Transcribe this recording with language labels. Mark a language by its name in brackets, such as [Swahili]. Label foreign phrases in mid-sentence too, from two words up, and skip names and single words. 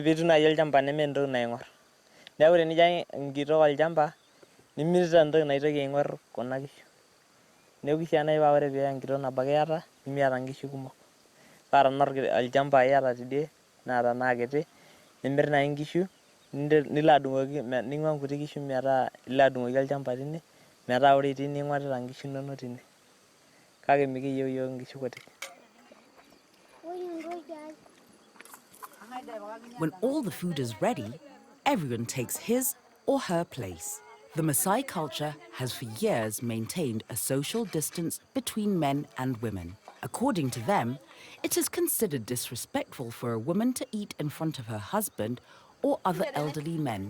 [Masai] piitum naaji olchamba nementoki naing'orr neeku tenijo enkitok olchamba nimitita entoki naitoki aing'orr kuna kishu neeku kishaa naaji paa ore paa enkitok nabo ake iyata nemiata inkishu kumok paa tenaa olchamba iyata tidie naa tenaa kiti nimirr naaji inkishu nilo adung'oki ning'ua nkuti kishu metaa ilo adung'oki olchamba tine metaa ore itii ning'orita inkishu inonok tine kake mikiyieu iyiok inkishu kutik. [English] When all the food is ready, everyone takes his or her place. The Maasai culture has for years maintained a social distance between men and women. According to them, it is considered disrespectful for a woman to eat in front of her husband or other elderly men.